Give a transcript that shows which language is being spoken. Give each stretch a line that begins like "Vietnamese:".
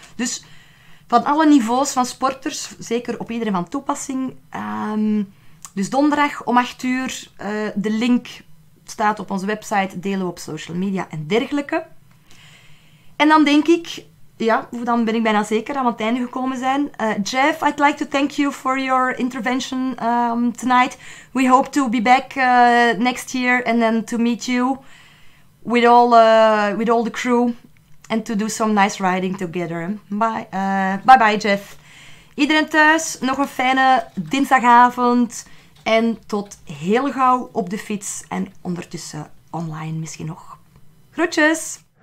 Dutch: Dus van alle niveaus van sporters, zeker op iedereen van toepassing. Dus donderdag om 8 uur. De link staat op onze website, delen we op social media en dergelijke. En dan denk ik, ja, dan ben ik bijna zeker dat we aan het einde gekomen zijn.
English: Jeff, I'd like to thank you for your intervention tonight. We hope to be back next year and then to meet you with all the crew and to do some nice riding together. Bye, bye, Jeff.
Dutch: Iedereen thuis, nog een fijne dinsdagavond en tot heel gauw op de fiets en ondertussen online misschien nog. Groetjes!